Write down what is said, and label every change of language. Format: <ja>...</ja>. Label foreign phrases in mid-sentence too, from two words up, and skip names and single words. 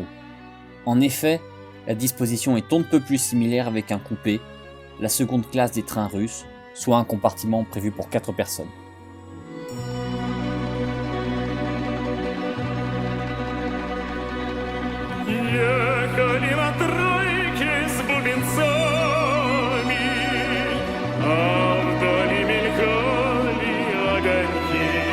<fr>En effet, la disposition est on ne peut plus similaire avec un coupé, la seconde classe des trains russes, soit un compartiment prévu pour 4 personnes.</fr> <ru>Ехали на тройке с бубенцами, а вдали мелькали огоньки.</ru>